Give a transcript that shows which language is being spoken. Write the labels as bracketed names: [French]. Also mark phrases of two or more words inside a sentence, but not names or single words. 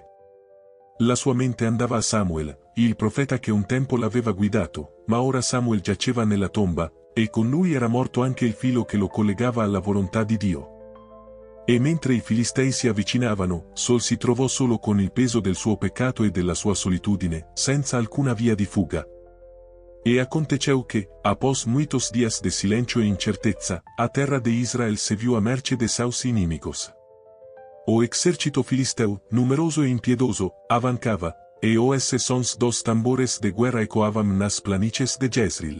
[Italian] La sua mente andava a Samuel, il profeta che un tempo l'aveva guidato, ma ora Samuel giaceva nella tomba, e con lui era morto anche il filo che lo collegava alla volontà di Dio. E mentre i Filistei si avvicinavano, Saul si trovò solo con il peso del suo peccato e della sua solitudine, senza alcuna via di fuga. [Portuguese] E aconteceu que, após muitos dias de silêncio e incerteza, a terra de Israel se viu à mercê de seus inimigos. O exército filisteu, numeroso e impiedoso, avancava, e os sons dos tambores de guerra ecoavam nas planícies de Jezreel.